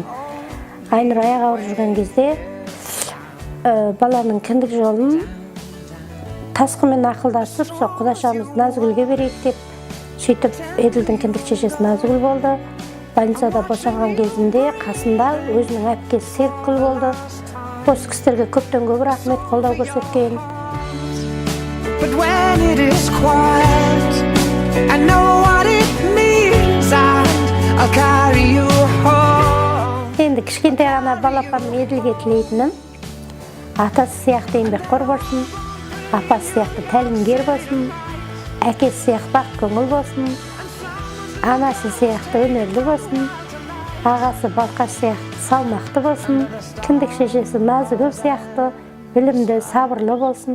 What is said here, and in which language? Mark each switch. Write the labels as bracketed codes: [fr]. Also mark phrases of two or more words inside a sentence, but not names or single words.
[kk] Айнұр аяқ ауырып жүрген кезде баланың кіндік жолын Тасқынмен ақылдасып, сол Құдашамыз Назгүлге берейік деп, сөйтіп Edil'дің кіндік шешесі Назгүл болды. Больницада босанған кезінде қасында өзінің әпкесі Серікгүл болды. Осы кісілерге көптен көп рахмет, қолдау көрсеткен. [en] But when it is quiet, I know what it means, and I'll carry you home. [kk] Енді кішкентай ғана балапаным Edil'ге тілейтінім, атасы сияқты еңбекқор болсын, апасы сияқты тәлімгер болсын, әкесі сияқты бақ көңіл болсын, анасы сияқты өнерлі болсын, ағасы Балқаш сияқты салмақты болсын, кіндік шешесі Назгүл сияқты білімді, сабырлы болсын.